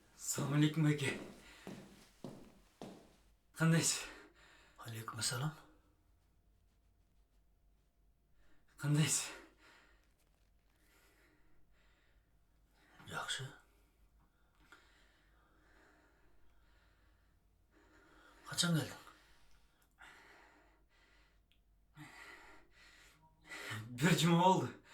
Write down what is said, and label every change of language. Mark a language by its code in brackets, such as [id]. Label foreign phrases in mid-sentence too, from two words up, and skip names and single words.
[uz] Assalamualaikum aka. Qandaysiz? [ar] Алейкум ассалам. [uz] Qandaysiz? [kk] Жақсы. Қашан келдің? [tr] Bir cuma oldu.